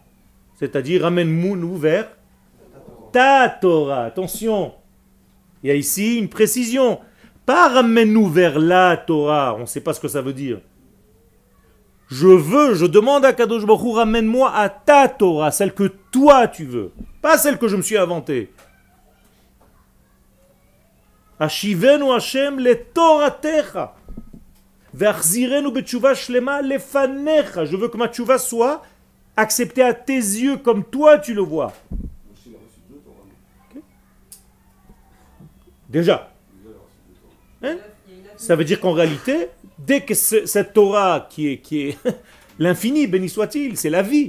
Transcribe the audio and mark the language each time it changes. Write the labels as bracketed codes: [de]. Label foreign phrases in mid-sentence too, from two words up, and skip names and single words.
[fr] C'est-à-dire, ramène-nous vers ta Torah. Attention, il y a ici une précision. Pas ramène-nous vers la Torah, on ne sait pas ce que ça veut dire. Je demande à [he] קדוש ברוך הוא, [fr] ramène-moi à ta Torah, celle que toi tu veux, pas celle que je me suis inventée. [he] השיבנו ה׳ לתורתך. והחזירנו בתשובה שלמה לפניך. [fr] Je veux que ma tchouva soit acceptée à tes yeux comme toi tu le vois. Il a reçu 2 Torahs. Okay. Déjà. Hein? Ça veut dire qu'en réalité, dès que cette Torah qui est l'infini, béni soit-il, c'est la vie.